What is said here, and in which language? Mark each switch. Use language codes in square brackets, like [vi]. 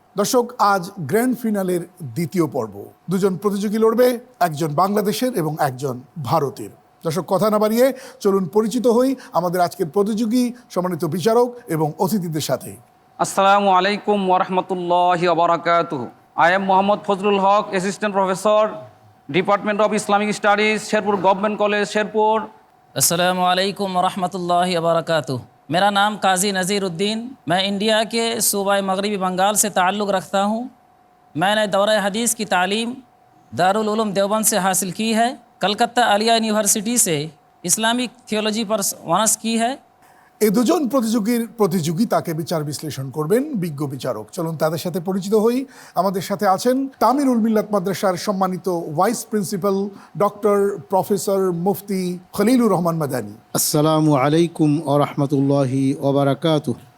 [bn] দর্শক, আজ গ্র্যান্ড ফিনালের দ্বিতীয় পর্ব। দুজন প্রতিযোগী লড়বে, একজন বাংলাদেশের এবং একজন ভারতের। দর্শক, কথা না বাড়িয়ে চলুন পরিচিত হই আমাদের আজকের প্রতিযোগী, সম্মানিত বিচারক এবং অতিথিদের সাথে। [ar] আসসালামু আলাইকুম ওয়া রাহমাতুল্লাহি ওয়া বারাকাতুহু। [en] I am Mohammad Fazlul Haq, Assistant Professor, Department of Islamic Studies, Sherpur Government College, Sherpur. [hi] अस्सलामु अलैकुम वरहमतुल्लाहि वबरकातुहू। मेरा नाम काजी नज़ीरुद्दीन, मैं इंडिया के सूबा मगरबी बंगाल से ताल्लुक़ रखता हूँ। मैंने दौरा हदीस की तालीम दारुल उलूम देवबंद से हासिल की है। कलकत्ता आलिया यूनिवर्सिटी से इस्लामिक थियोलॉजी पर ऑनर्स की है। [bn] এই দুজন প্রতিযোগিতাকে বিচার বিশ্লেষণ করবেন বিজ্ঞ বিচারক। চলুন তাদের সাথে পরিচিত হই। আমাদের সাথে আছেন তামিরুল মিল্লাত মাদ্রাসার সম্মানিত ভাইস প্রিন্সিপাল ডক্টর প্রফেসর মুফতি খলিলুর রহমান মাদানী। [ar] আসসালামু আলাইকুম ওয়া রাহমাতুল্লাহি ওয়া বারাকাতুহু।